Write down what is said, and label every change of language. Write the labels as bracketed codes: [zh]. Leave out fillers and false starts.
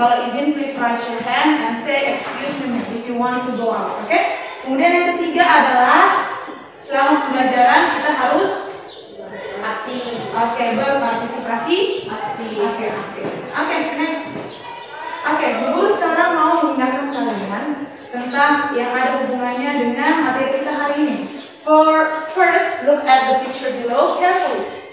[id] Kalau izin, [en] please raise your hand and say excuse me if you want to go out. Oke. [id] Kemudian yang ketiga adalah selama pembelajaran kita harus Aktif. oke berpartisipasi. Aktif. Oke, next. Oke, Guru sekarang mau mengingatkan kalian tentang yang ada hubungannya dengan materi kita hari ini. [en] For first, look at the picture below carefully.